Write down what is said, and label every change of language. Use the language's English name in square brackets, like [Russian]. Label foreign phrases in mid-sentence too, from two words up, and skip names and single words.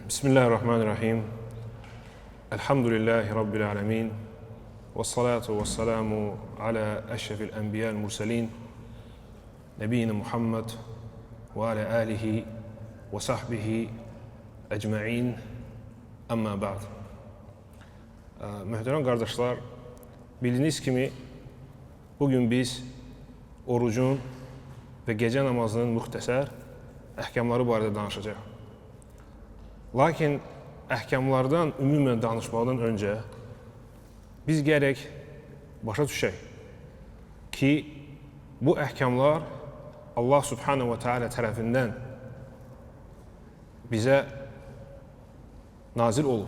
[Arabic] بسم الله الرحمن الرحيم. الحمد لله رب العالمين. والصلاة والسلام على أشرف الأنبياء والمرسلين. نبينا محمد وعلى آله وصحبه أجمعين. أما بعد. [Azerbaijani] Möhtərəm qardaşlar, bildiyiniz kimi bugün biz orucun və gecə namazının müxtəsər əhkamları barədə danışacağıq. Lakin əhkamlardan ümumən danışmaqdan öncə biz gərək başa düşək ki, bu əhkamlar [Arabic] الله سبحانه وتعالى [Azerbaijani] tərəfindən bizə nazil olub.